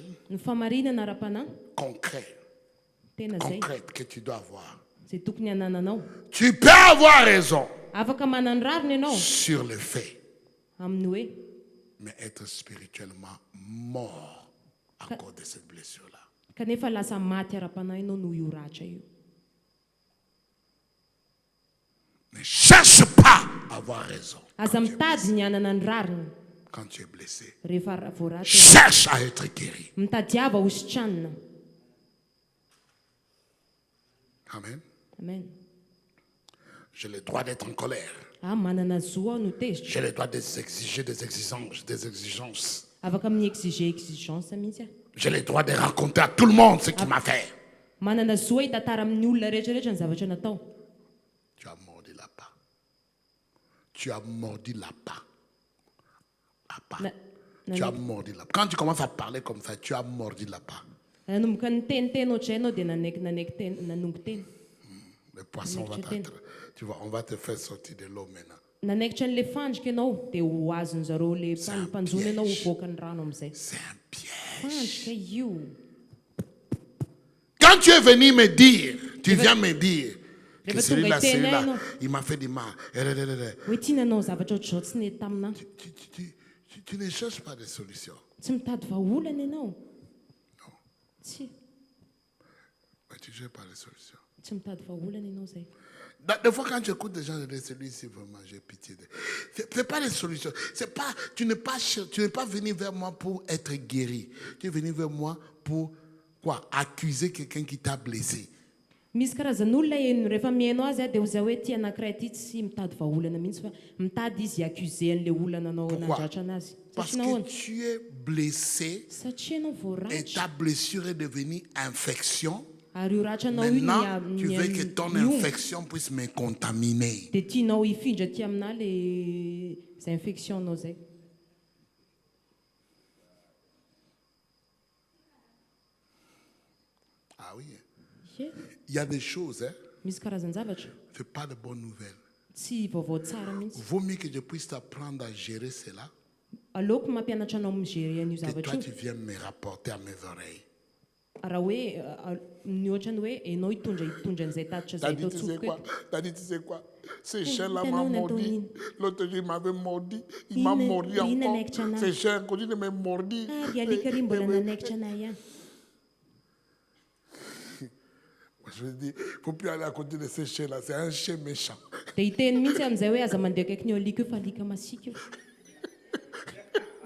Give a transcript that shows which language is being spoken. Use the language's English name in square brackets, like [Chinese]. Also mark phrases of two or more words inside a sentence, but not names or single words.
[Malagasy] Ny famarinana ara-panahy [French] concrète, [Malagasy] tena zay [French] concrète que tu dois avoir. [Malagasy] zay tokony hanananao. [French] Tu peux avoir raison [Malagasy] Afaka manany rariny ianao [French] sur le fait, [Malagasy] amin'ny hoe [French] mais être spirituellement mort à cause de cette blessure-là. [Malagasy] kanefa lasa maty ara-panahy ianao noho io ratra io. [French] Ne cherche pas à avoir raison [Malagasy] Aza mitady ny hanana ny rariny [French] quand tu es blessé. [Malagasy] rehefa voaraty. [French] Cherche à être guéri. [Malagasy] Mitadiava hositranina. Amen. Amen. [French] J'ai le droit d'être en colère. [Malagasy] Manana zo aho no tezitra. [French] J'ai le droit d'exiger des exigences. [Malagasy] Afaka amin'ny exigence mihitsy aho. [French] J'ai le droit de raconter à tout le monde ce qu'il m'a fait. [Malagasy] Manana zo hoe hitantara amin'ny olona rehetrarehetra ny zavatra natao. [French] Tu as mordu la pas. Tu as mordu la pas. À pas. Tu as mordu la pas. Quand tu commences à parler comme ça, tu as mordu la pas. [Malagasy] Nanomboka ny teniteny ohatray ianao dia nanaiky teny nanongo teny. [French] Le poisson va tu vois, on va te faire sortir de l'eau maintenant. [Malagasy] Nanaikitra an'le fandrika ianao dia ho azony zareo le mpanjona ianao hovoaka ny rano amin'izay. [French] C'est un piège. [Malagasy] Fandrika io. [French] Quand tu es venu me dire, tu viens me dire que [Malagasy] Rehefa [French] celui-là, [Malagasy] tonga hiteny [French] celui-là, [Malagasy] ianao [French] il m'a fait du mal. [Malagasy] hoe tia nanao zavatra ohatr'izao tsy nety taminahy. [French] Tu ne cherches pas de solution. [Malagasy] Tsy mitady vahaolana ianao. Tsy. [French] Mais tu ne cherches pas de solution. [Malagasy] Tsy mitady vahaolana ianao zay. [French] Des fois, quand tu écoutes des gens, je dis, celui-ci, vraiment, j'ai pitié de. C'est pas des solutions. C'est pas, tu n'es pas venu vers moi pour être guéri. Tu es venu vers moi pour quoi? Accuser quelqu'un qui t'a blessé. [Malagasy] Misy karazan'olona rehefa mihainao azy dia oza hoe ty anankiray ty tsy mitady vahaolana mihitsy fa mitady izy accuser-an'le olana anao nandratra anazy. [French] Parce [Malagasy] Satria [French] que [Malagasy] nahoana? [French] tu es blessé [Malagasy] Satria ianao [French] et [Malagasy] voaratra. [French] ta blessure est devenue infection. [Malagasy] Ary io ratra anao iny [French] Maintenant, tu veux que ton infection puisse me contaminer. [Malagasy] dia tianao hifindra ty aminahy le zay infection anao zay. [French] Ah oui. Ye, Il y a des choses, hein. [Malagasy] misy karazan-javatra [French] C'est pas de bonnes nouvelles. [Malagasy] tsy vaovao tsara mihitsy. [French] Vaut mieux que je puisse t'apprendre à gérer cela [Malagasy] Aleoko mampianatra anao migérer an'io [French] que [Malagasy] zavatra [French] toi [Malagasy] io. [French] tu viennes me rapporter à mes oreilles. [Malagasy] Raha hoe ny ohatrany hoe ianao hitondra an'izay tatitra [French] T'as [Malagasy] zay [French] dit, [Malagasy] tao [French] tu sais [Malagasy] tsofoka [French] quoi? [Malagasy] eto. [French] T'as dit, tu sais quoi? Ce chien-là t'as m'a non, mordi. Antonine. L'autre jour, il m'avait mordi. Il m'a mordi [Malagasy] Ina [French] encore. [Malagasy] naikitra anahy. [French] Ce chien continue de me mordi. [Malagasy] Ary alika ry mbola nanaikitra anahy ihany. [French] Moi, je me dis, il ne faut plus aller à côté de ce chien-là. C'est un chien méchant. [Malagasy] Dia hiteny mihitsy amin'izay hoe aza mandeha akaiky ny alika io fa alika masika io.